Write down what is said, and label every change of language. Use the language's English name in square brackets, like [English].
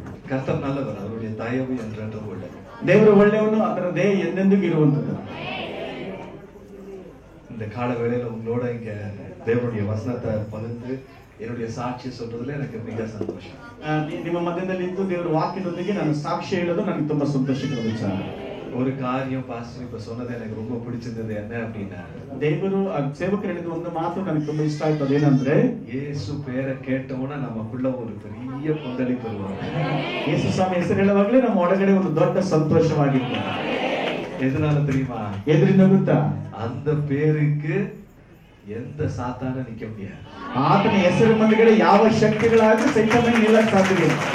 [Tamil] கர்த்தர் நல்லவர், அவருடைய தயவு என்றென்றும் உள்ளது. [Kannada] ದೇವರು ಒಳ್ಳೆಯವನು, ಅದರ ದಯೆ ಎಂದೆಂದಿಗೂ ಇರುವಂತದ್ದು. [Tamil] இந்த கால வேளையில உங்களோட இங்க தேவனுடைய வசனத்தை பகிர்ந்து என்னுடைய சாட்சி சொல்றதுல எனக்கு மிக சந்தோஷம். [Kannada] ನಿಮ್ಮ ಮಧ್ಯದಲ್ಲಿ ಇದ್ದು ದೇವರ ವಾಕ್ಯದೊಂದಿಗೆ ನಾನು ಸಾಕ್ಷಿ ಹೇಳೋದು ನನಗೆ ತುಂಬಾ ಸಂತೋಷಕರ ವಿಚಾರ. [Tamil] ஒரு காரியம் பாஸ்டர் இப்ப சொன்னது எனக்கு ரொம்ப பிடிச்சிருந்தது. என்ன அப்படின்னா, [Kannada] ದೇವರು ಸೇವಕರು ಹೇಳಿದ ಒಂದು ಮಾತು ನನಗೆ ತುಂಬಾ ಇಷ್ಟ ಆಯ್ತು. ಅದೇನಂದ್ರೆ, [Tamil] ಯೇಸು பேரை கேட்டோம்னா நமக்குள்ள ஒரு பெரிய கொந்தளிப்பு வரும். [Kannada] ಯೇಸು ಸ್ವಾಮಿ ಹೆಸರು ಹೇಳುವಾಗಲೇ ನಮ್ಮ ಒಳಗಡೆ ಒಂದು ದೊಡ್ಡ ಸಂತೋಷವಾಗಿತ್ತು. [Tamil] எதனால தெரியுமா? [Kannada] ಎದರಿಂದ ಗೊತ್ತಾ? [Tamil] அந்த பேருக்கு எந்த சாத்தான நிக்க முடியாது. [Kannada] ಆತನ ಹೆಸರು ಮುಂದಗಡೆ ಯಾವ ಶಕ್ತಿಗಳಾದ್ರೂ ಸೈತಾನ ನಿಲ್ಲಕ್ಕೆ ಸಾಧ್ಯವಿಲ್ಲ.